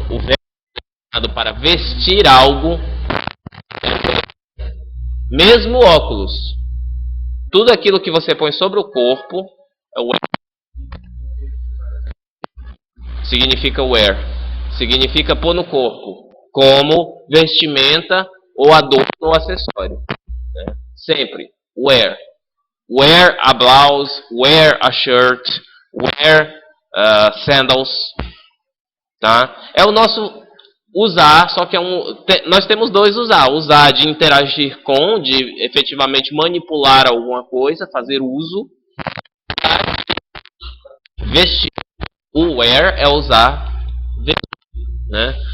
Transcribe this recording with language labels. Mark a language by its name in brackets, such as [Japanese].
[Portuguese] O verbo é usado para vestir algo, mesmo óculos. Tudo aquilo que você põe sobre o corpo é wear. Significa wear. Significa pôr no corpo, como vestimenta ou adorno ou acessório. Né? Sempre. Wear. [English] Wear a blouse, wear a shirt, wear sandals. [Portuguese] Tá? É o nosso usar, só que nós temos dois usar. Usar de interagir com, de efetivamente manipular alguma coisa, fazer uso. Vestir. O wear é usar, vestir. Né?